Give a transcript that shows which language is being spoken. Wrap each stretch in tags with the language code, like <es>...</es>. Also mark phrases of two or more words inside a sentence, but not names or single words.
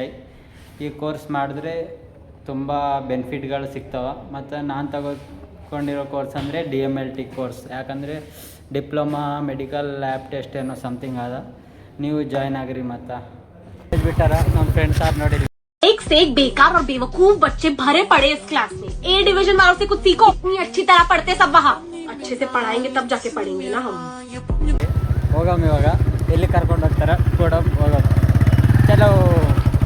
<kn>ಈ ಕೋರ್ಸ್ ಮಾಡಿದ್ರೆ ತುಂಬ ಬೆನಿಫಿಟ್ಗಳು ಸಿಗ್ತವೆ. ಮತ್ತು ನಾನು ತಗೊಂಡಿರೋ ಕೋರ್ಸ್ ಅಂದರೆ DMLT ಕೋರ್ಸ್. ಯಾಕಂದರೆ</kn> <en>diploma medical lab test</en> <kn>ಏನೋ ಸಮಥಿಂಗ್ ಅದ. ನೀವು ಜಾಯ್ನ್ ಆಗಿರಿ. ಮತ್ತು ಬಿಟ್ಟಾರ ನಮ್ಮ ಫ್ರೆಂಡ್ಸ್ ಆರ್ ನೋಡಿ.</kn> <hi>एक से एक बेकार और बेवकूफ बच्चे भरे पड़े इस क्लास में. A डिवीजन वालों से कुछ सीखो. इतनी अच्छी तरह पढ़ते सब वहाँ. अच्छे से पढ़ाएंगे तब जाके पढ़ेंगे ना हम.</hi> <kn>ಹೋಗಮ್. ಇವಾಗ ಎಲ್ಲಿ ಕರ್ಕೊಂಡು ಹೋಗ್ತಾರ ಕೂಡ ಹೋಗೋದು. ಚಲೋ.</kn>